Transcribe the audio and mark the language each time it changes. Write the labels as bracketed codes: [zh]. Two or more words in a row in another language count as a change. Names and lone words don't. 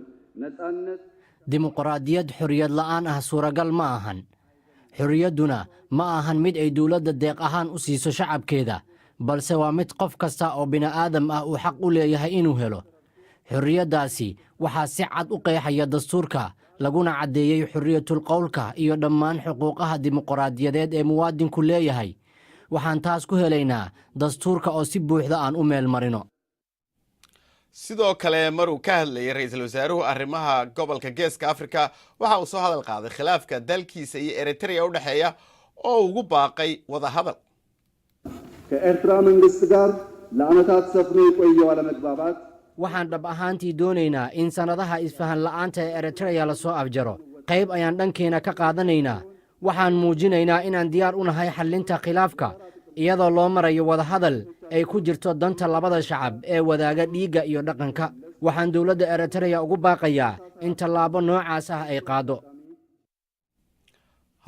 [so] dimuqraadiyad xorriyad la'aan ah suuragal ma ahan xorriyadduna ma ahan mid ay dawladda deeq ahaan u siiso shacabkeeda balse waa mid qof kasta oo bini'aadam ah uu xaq u leeyahay inuu helo xorriyaddaasi waxaa si cad u qeexaya dastuurka laguna caddeeyey xorriyatul qowlka iyo dhammaan xuquuqaha dimuqraadiyadeed ee muwaadinku leeyahay waxaan taas ku helaynaa dastuurka oo si buuxda aan u meel marino sidoo kale maruu ka hadlayay ra'iisul wasaaruhu arrimaha gobolka Geeska Afrika waxa uu soo hadal qaaday khilaafka dalkiisa iyo Eritrea u dhaxeeya oo ugu baaqay wada hadal [am] ከኤርትራ መንግስት ጋር ለዓመታት ሰፍኖ የቆየው አለመግባባት [so] waxaan dhab ahaantii doonaynaa in sanadaha isfahan la'aanta ee Eritrea la soo afjaro qayb ayaan dhankeena ka qaadanaynaa waxaan muujinaynaa inaan diyaar u nahay xallinta khilaafka iyadoo loo marayo wada hadal ay ku jirto danta labada shacab ee wadaaga dhiigga iyo dhaqanka waxaan dawladda Eritrea ugu baaqayaa in tallaabo noocaas ah ay qaado